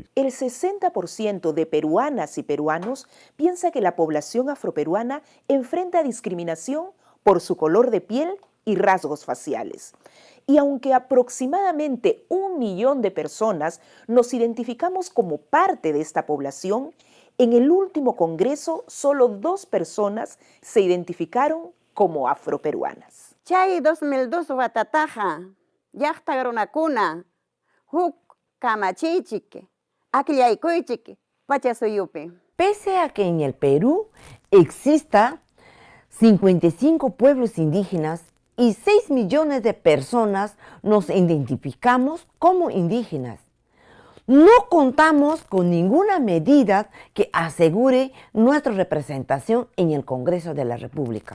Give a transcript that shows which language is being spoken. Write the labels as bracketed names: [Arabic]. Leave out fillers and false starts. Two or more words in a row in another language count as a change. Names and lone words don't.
[Spanish] El 60% de peruanas y peruanos piensa que la población afroperuana enfrenta discriminación por su color de piel y rasgos faciales. Y aunque aproximadamente 1 millón de personas nos identificamos como parte de esta población, en el último congreso solo 2 personas se identificaron como afroperuanas. [Quechua] Chay 2002 watataqa llaqta runakuna huk kamachichik, akllaykuychik pachasuyupi. [Spanish] Pese a que en el Perú exista 55 pueblos indígenas y 6 millones de personas nos identificamos como indígenas, no contamos con ninguna medida que asegure nuestra representación en el Congreso de la República.